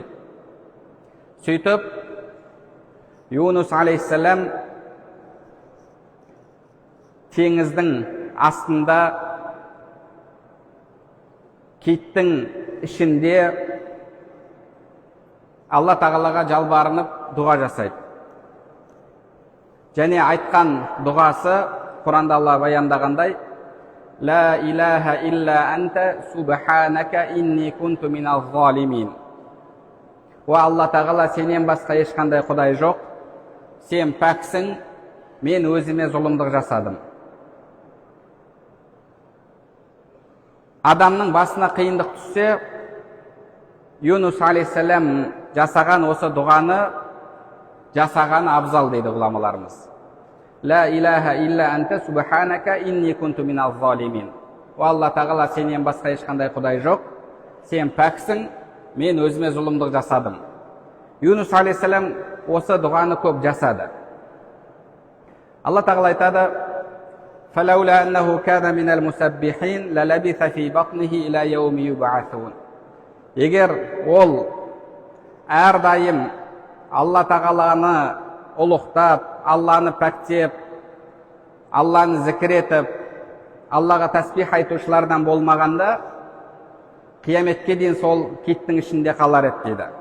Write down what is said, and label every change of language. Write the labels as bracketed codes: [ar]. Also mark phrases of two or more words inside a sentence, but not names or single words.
[kk] Сөйтіп, Юнус алейхиссалам теңіздің астында, киттің ішінде Алла тағалаға жалбарынып дұға жасайды. Және айтқан дұғасы Құранда Алла баяндағандай: [ar] لا إله إلا أنت سبحانك إني كنت من الظالمين. [kk] О Алла тағала, сенен басқа ешқандай құдай жоқ, сен пәксің, мен өзіме зұлымдық жасадым. Адамның басына қиындық түссе, Юнус алейхиссалам жасаған осы дұғаны жасаған абзал дейді ғұламаларымыз. [ar] لا إله إلا أنت سبحانك إني كنت من الظالمين. [kk] О Алла тағала, сенен басқа ешқандай құдай жоқ, сен пәксің, мен өзіме зұлымдық жасадым. Юнус алейхиссалам осы дұғаны көп жасады. Алла тағала айтады: [ar] فلولا أنه كان من المسبحين للبث في بطنه إلى يوم يبعثون. [kk] Егер ол әрдайым Алла тағаланы ұлықтап, Алланы пәктеп, Алланы зікір етіп, Аллаға тәсбих айтушылардан болмағанда, қияметке дейін сол киттің ішінде қалар еді дейді.